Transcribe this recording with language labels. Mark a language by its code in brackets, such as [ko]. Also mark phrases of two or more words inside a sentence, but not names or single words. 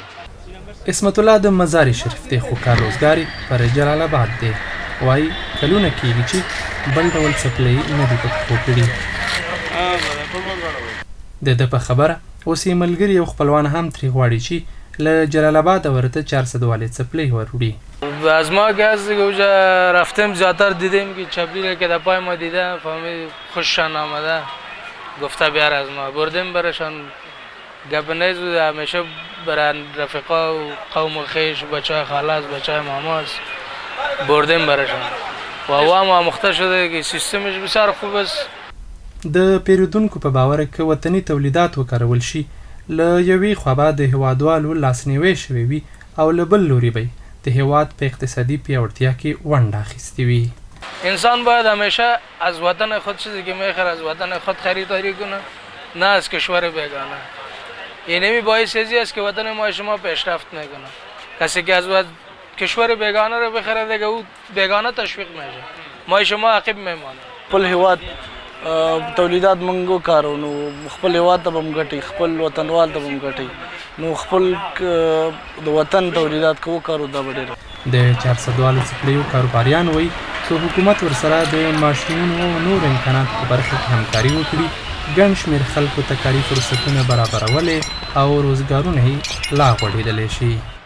[ps] اسمت الله د مزار شریف دی خو کار روزګار پر جلال آباد دی. وایي کلونه کېږي چې بل ډول څپلۍ نه دي په پښو کړي. د ده په خبره اوس یې ملګري او خپلوان هم ترې غواړي چې له جلال آباد ورته 400 والې څپلۍ وروړي. [fa] از ما که از اونجا رفتیم زیادتر دیدیم که چپلی که در پای ما دیدم فهمید خوششان آمده، گفته بیار از ما بردیم برشان. گپ نیست بود، همیشه برای رفقا و قوم خیش بچه خالاس بچه ماماس بردیم برشان و هم آموخته شده که سیستمش بسیار خوب است. [ps] د پیرودونکو په باور که وطني تولیدات وکارول شي له یوې خوا به د هیوادوالو لاسنیوی شوی وي او له بل لوري به د هیواد په اقتصادي پیاوړتیا کې ونډه اخیستې وي. [fa] انسان باید همیشه از وطن خود چیزی که میخواد از وطن خود خریداری کنه، نه از کشور بیگانه. این همی باعث چیزی است که وطن ما شما پیشرفت میکنه. کسی که از کشور بیگانه رو بخره دیگه او بیگانه تشویق میشه، ما شما عقب میمانه. [ps] خپل هیواد تولیدات موږ وکارو نو خپل هیواد ته به هم ګټي، خپل وطنوال ته به هم ګټي، نو خپل د وطن تولیدات که وکارو دا به ډېره. د 400 والو څپلیو کاروباریان وایي که حکومت ورسره د ماشینونو او نور امکاناتو په برخه کې همکاري وکړي ګڼ شمېر خلکو ته کاري فرصتونه برابرولی او روزګارونه یې لا غوړېدلی شي.